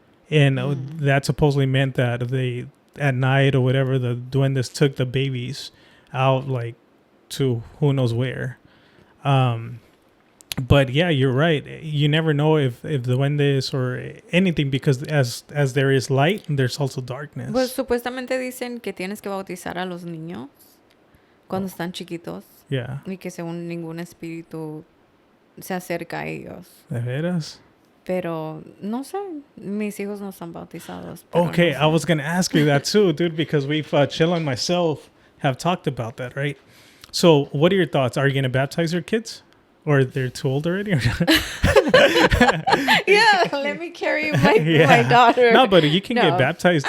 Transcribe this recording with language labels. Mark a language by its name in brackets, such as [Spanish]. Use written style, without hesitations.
[English] And that supposedly meant that they, at night or whatever, the duendes took the babies out, like, to who knows where. But yeah, you're right. You never know if the duendes or anything, because as there is light, there's also darkness. [Spanish] Pues supuestamente dicen que tienes que bautizar a los niños cuando están chiquitos [English] Yeah. [Spanish] y que según ningún espíritu se acerca a ellos. ¿De veras? Pero no sé, mis hijos no están bautizados. Pero [English] Okay, [Spanish] no sé. [English] I was going to ask you that too, dude, because we've, Chelo and myself have talked about that, right? So what are your thoughts? Are you going to baptize your kids? Or they're too old already? Yeah, let me carry my daughter. No, but you can No, get baptized